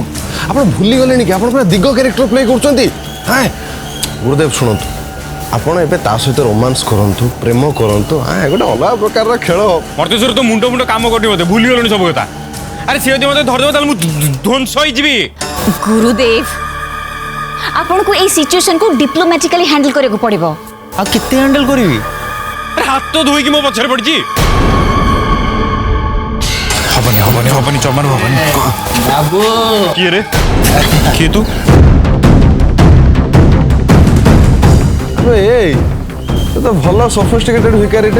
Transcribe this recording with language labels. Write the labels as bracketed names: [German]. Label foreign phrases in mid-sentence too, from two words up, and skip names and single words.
[Odia] ଆପଣ ଭୁଲିଗଲେଣି କି ଆପଣ ପୁରା ଦିଗ [English] character play [Odia] କରୁଛନ୍ତି। ହଁ ଗୁରୁଦେବ ଶୁଣନ୍ତୁ ଆପଣ ଏବେ ତା ସହିତ ରୋମାନ୍ସ କରନ୍ତୁ ପ୍ରେମ କରନ୍ତୁ। ହଁ ଗୋଟେ ଅଲଗା ପ୍ରକାରର ଖେଳ। ମର୍ତ୍ତେଶ୍ୱର ତ ମୁଣ୍ଡ କାମ କରୁନି ବୋଧେ ଭୁଲିଗଲଣି ସବୁ କଥା। ଆରେ ସିଏ ଯଦି ମୋତେ ଧରିଦେବ ତାହେଲେ ମୁଁ ଧ୍ୱଂସ ହେଇଯିବି। [Hindi] गुरुदेव आपन को ए सिचुएशन को [English] diplomatically handle [Hindi] करे को पड़िबो। [Odia] ଆଉ କେତେ ହ୍ୟାଣ୍ଡେଲ କରିବି? ଆରେ ହାତ ଧୋଇକି ମୋ ପଛରେ ପଡ଼ିଛି। ହବନି ଜମାରୁ ହବନି। ବାବୁ କିଏ ରେ କିଏ ତୁ? ଏଇ ସେ ତ ଭଲ ସଫିଷ୍ଟିକେଟେଡ ଭିକାରୀଟେ।